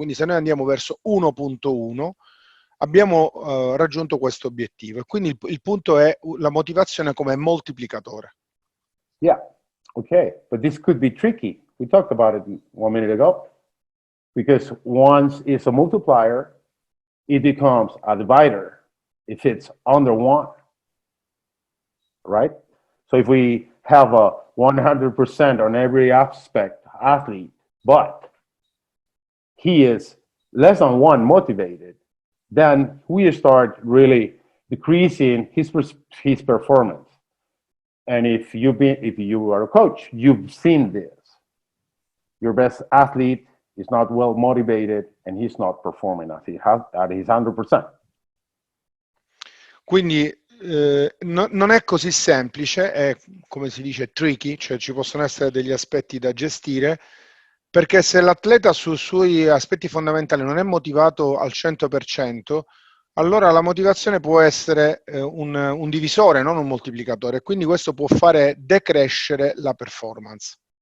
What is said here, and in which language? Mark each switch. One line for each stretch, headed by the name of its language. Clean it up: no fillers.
Italian: Quindi se noi andiamo verso 1.1 abbiamo raggiunto questo obiettivo, e quindi il punto è la motivazione come moltiplicatore.
English: Yeah, okay, but this could be tricky. We talked about it 1 minute ago, because once it's a multiplier, it becomes a divider if it's under 1, right? So if we have a 100% on every aspect athlete, but he is less than 1 motivated, then we start really decreasing his performance. And if you are a coach, you've seen this. Your best athlete is not well motivated and he's not performing at his 100%.
Italian: Quindi non è così semplice, è, come si dice, tricky, cioè ci possono essere degli aspetti da gestire, perché se l'atleta sui suoi aspetti fondamentali non è motivato al 100%, allora la motivazione può essere un divisore, non un moltiplicatore, quindi questo può fare decrescere la performance.